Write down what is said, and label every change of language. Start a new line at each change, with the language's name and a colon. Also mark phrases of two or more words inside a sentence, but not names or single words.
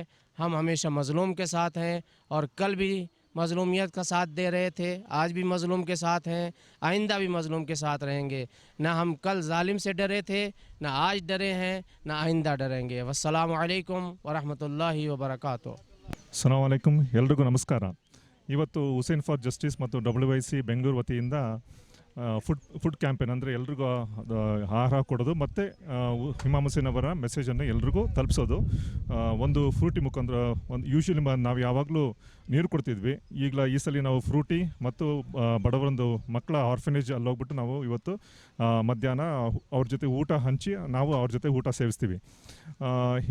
Urdu: ہم ہمیشہ مظلوم کے ساتھ ہیں اور کل بھی مظلومیت کا ساتھ دے رہے تھے، آج بھی مظلوم کے ساتھ ہیں، آئندہ بھی مظلوم کے ساتھ رہیں گے۔ نہ ہم کل ظالم سے ڈرے تھے، نہ آج ڈرے ہیں، نہ آئندہ ڈریں گے۔
Arabic: والسلام علیکم ورحمۃ اللہ وبرکاتہ۔ السلام عليكم,
Kannada: ಎಲ್ರಿಗೂ ನಮಸ್ಕಾರ. ಇವತ್ತು ಹುಸೇನ್ ಫಾರ್ ಜಸ್ಟಿಸ್ ಮತ್ತು WIC ಬೆಂಗಳೂರು ವತಿಯಿಂದ
English: food campaign
Kannada: ಅಂದರೆ ಎಲ್ರಿಗೂ ಆಹಾರ ಕೊಡೋದು ಮತ್ತು ಇಮಾಮ್ ಹುಸೇನ್ ಅವರ ಮೆಸೇಜನ್ನು ಎಲ್ರಿಗೂ ತಲುಪಿಸೋದು ಒಂದು ಫ್ರೂಟಿ ಮುಖಾಂತರ. ಒಂದು ಯೂಶ್ವಲಿ ನಾವು ಯಾವಾಗಲೂ ನೀರು ಕೊಡ್ತಿದ್ವಿ, ಈಗಲ ಈ ಸಲ ನಾವು ಫ್ರೂಟಿ ಮತ್ತು ಬಡವರೊಂದು ಮಕ್ಕಳ ಆರ್ಫನೇಜ್ ಅಲ್ಲಿ ಹೋಗ್ಬಿಟ್ಟು ನಾವು ಇವತ್ತು ಮಧ್ಯಾಹ್ನ ಅವ್ರ ಜೊತೆ ಊಟ ಹಂಚಿ ನಾವು ಅವ್ರ ಜೊತೆ ಊಟ ಸೇವಿಸ್ತೀವಿ.